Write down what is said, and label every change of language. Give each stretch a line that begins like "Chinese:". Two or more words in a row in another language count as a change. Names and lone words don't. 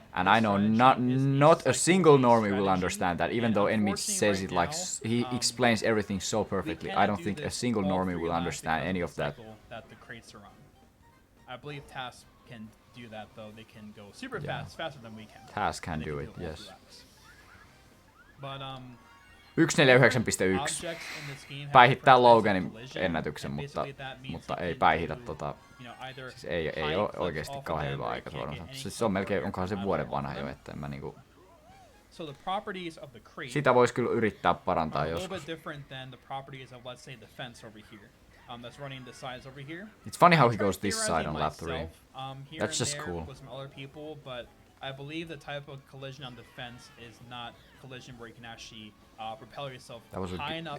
English: and I know not a single normie will understand that, even though NMeade says it like he explains everything so perfectly. I don't think a single normie will understand any of that. That the crates are on. I believe TAS can do that, though. They can go super fast, faster than we can. TAS can do it, yes. But
Finnish: 1:49.1 päihittää Loganin ennätyksen, mutta ei päihitä siis ei ole oikeesti kauhean hyvä aika suoraan. Siis se on melkein, onkohan se vuoden vanha jo, että en mä niinku... Sitä vois kyllä yrittää parantaa joskus.
English: It's funny how he goes this side on lap 3. That's just cool. I believe the type of collision on the fence is not collision where you can actually propel yourself high enough.